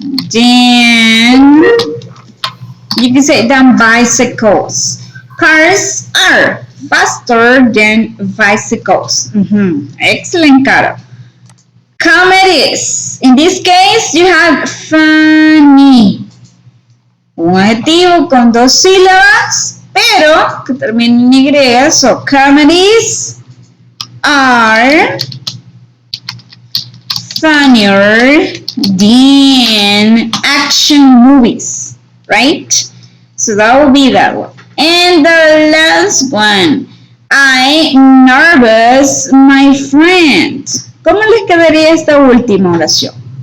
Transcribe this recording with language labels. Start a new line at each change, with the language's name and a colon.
English: Then you can say than bicycles. Cars are faster than bicycles. Excellent, Caro. Comedies. In this case, you have funny.
Spanish: Un adjetivo con 2 sílabas, pero que termina en Y.
English: So, comedies are funnier than action movies, right? So that will be that one. And the last one, I'm nervous, my friend.
Spanish: ¿Cómo les quedaría esta última oración?